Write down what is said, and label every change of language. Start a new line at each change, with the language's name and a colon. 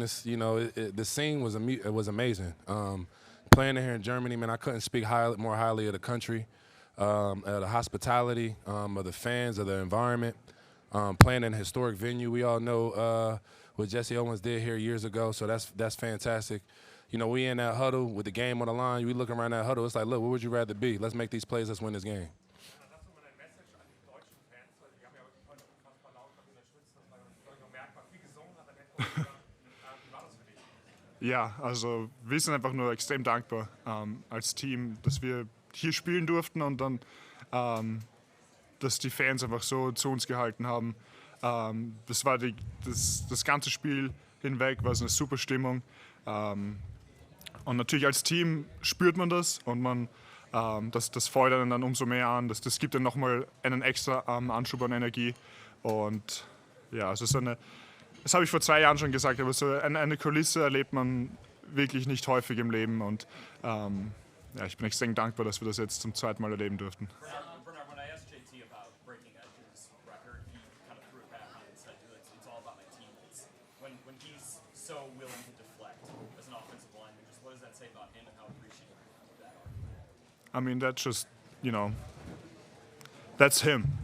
English: It's, the scene was amazing. Playing here in Germany, man, I couldn't speak more highly of the country, of the hospitality, of the fans, of the environment. Playing in a historic venue, we all know what Jesse Owens did here years ago, so that's fantastic. We in that huddle with the game on the line. We looking around that huddle. It's like, look, where would you rather be? Let's make these plays. Let's win this game.
German: Hast du mal eine Message an die deutschen Fans? Weil die haben ja heute unfassbar laut unterstützt. Das war merkbar viel gesungen, aber wie war das für dich? Ja, also wir sind einfach nur extrem dankbar als Team, dass wir hier spielen durften und dann, dass die Fans einfach so zu uns gehalten haben. Das war das ganze Spiel hinweg, war es eine super Stimmung. Und natürlich als Team spürt man das und das feuert einen dann umso mehr an. Das gibt dann nochmal einen extra Anschub an Energie. Und ja, es ist das habe ich vor 2 Jahren schon gesagt, aber so eine Kulisse erlebt man wirklich nicht häufig im Leben. Und ja, ich bin extrem dankbar, dass wir das jetzt zum 2. Mal erleben durften.
English: Bernhard, when I asked JT about breaking Edge's record, he kind of threw it back on and said, it's all about my teammates. When he's so willing to deflect as an offensive lineman, just what does that say about him and how appreciative of that are? I mean, that's just, that's him.